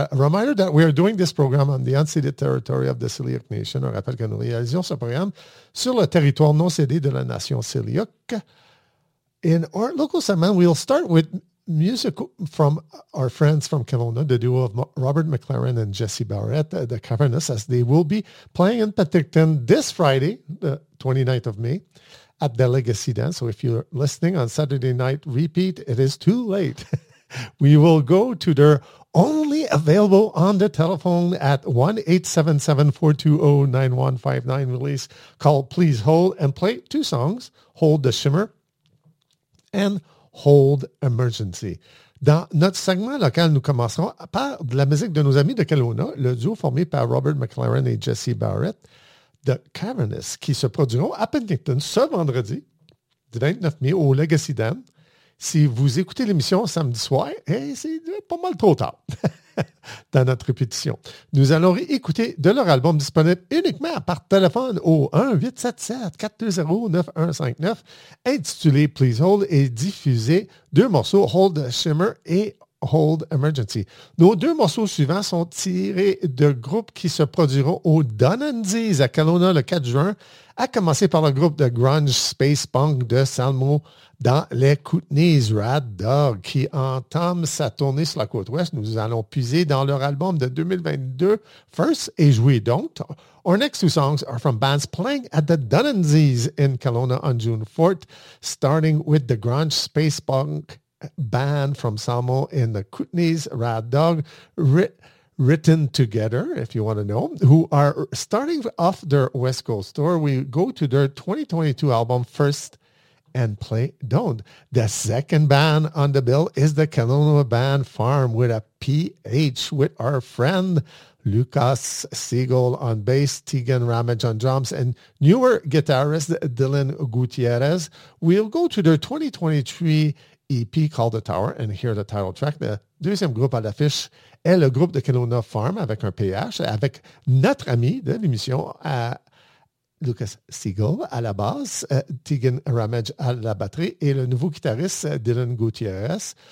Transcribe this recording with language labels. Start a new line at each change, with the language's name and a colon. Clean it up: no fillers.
English: Reminder that we are doing this program on the unceded territory of the Siliuk Nation.
French: On rappelle que nous réalisons ce programme sur le territoire non cédé de la nation Siliuk.
English: In our local segment, we'll start with music from our friends from Kelowna, the duo of Robert McLaren and Jesse Barrett, the Cavernous, as they will be playing in Penticton this Friday, the 29th of May, at the Legacy Dance. So if you're listening on Saturday night, repeat, it is too late. We will go to their only available on the telephone at 1-877-420-9159 release called Please Hold and play two songs, Hold the Shimmer and Hold Emergency.
French: Dans notre segment local, nous commencerons par de la musique de nos amis de Kelowna, le duo formé par Robert McLaren et Jesse Barrett, The Cavernous, qui se produiront à Penticton ce vendredi, le 29 mai, au Legacy Den. Si vous écoutez l'émission samedi soir, c'est pas mal trop tard dans notre répétition. Nous allons écouter de leur album disponible uniquement par téléphone au 1-877-420-9159, intitulé Please Hold et diffusé deux morceaux, Hold Shimmer et Hold Emergency. Nos deux morceaux suivants sont tirés de groupes qui se produiront au Dunnanzees à Kelowna le 4 juin, à commencer par le groupe de grunge space punk de Salmo dans les Kootenays, Rad Dog, qui entame sa tournée sur la côte ouest. Nous allons puiser dans leur album de 2022, First, et jouer donc.
English: Our next two songs are from bands playing at the Dunnanzees in Kelowna on June 4th, starting with the grunge space punk band from Salmo in the Kootenays, Rad Dog, Written Together, if you want to know, who are starting off their West Coast tour. We go to their 2022 album, First, and play Don't. The second band on the bill is the Kelowna band Farm with a PH, with our friend Lucas Siegel on bass, Tegan Ramage on drums, and newer guitarist Dylan Gutierrez. We'll go to their 2023 EP called The Tower and hear the title track.
French: The deuxième groupe à l'affiche est le groupe de Kelowna Farm avec un PH, avec notre ami de l'émission à Lucas Siegel à la basse, Tegan Ramage à la batterie et le nouveau guitariste Dylan Gutierrez.